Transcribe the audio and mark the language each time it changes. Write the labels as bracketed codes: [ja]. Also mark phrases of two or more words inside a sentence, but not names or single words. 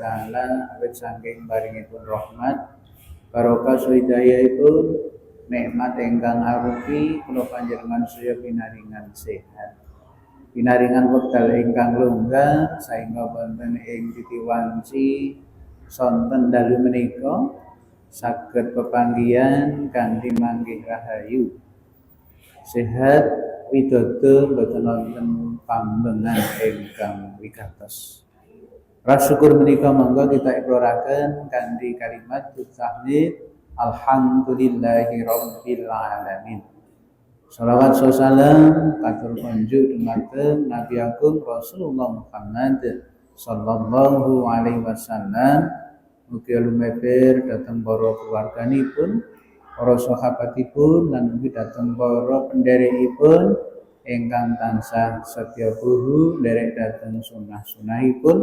[jv] taala awit saking paringipun rahmat barokah hidayahipun nikmat ingkang arupi kula panjenengan sedaya pinaringan sehat, pinaringan wekdal ingkang longgar saengga wonten ing titiwanci sonten dalu menika saged pepanggihan kanthi manggih rahayu sehat widodo boten wonten pambengan ingkang wigatos. Rasa syukur menika monggo kita iqraraken kanthi kalimat tahmid [ar] الحمد لله رب العالمين. [jv] Shalawat salam katur kunjuk dumateng Nabi Agung Rasulullah Muhammad [ar] صلى الله عليه وسلم. [jv] Mugi lumeber dhateng para keluarganipun, para sahabatipun lan mugi dhateng para pendherekipun ingkang tansah setya buhu nderek dhateng sunah-sunahipun.